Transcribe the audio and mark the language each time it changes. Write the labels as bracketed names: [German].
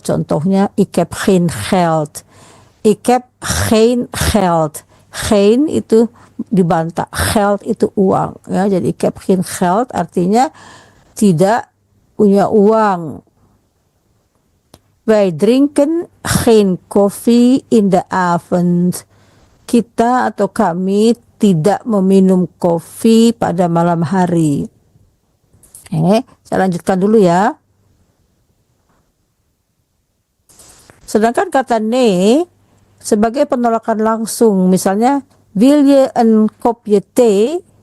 [Dutch] Contohnya, ik heb geen geld. Ik heb geen geld. [Indonesian] Geen itu dibantah, geld itu uang, ya. Jadi [Dutch] ik heb geen geld [Indonesian] artinya tidak punya uang. [Dutch] Wij drinken geen koffie in de avond. [Indonesian] Kita atau kami tidak meminum kopi pada malam hari. Saya lanjutkan dulu ya. Sedangkan kata nee sebagai penolakan langsung, misalnya [Dutch] wil je een kopje thee?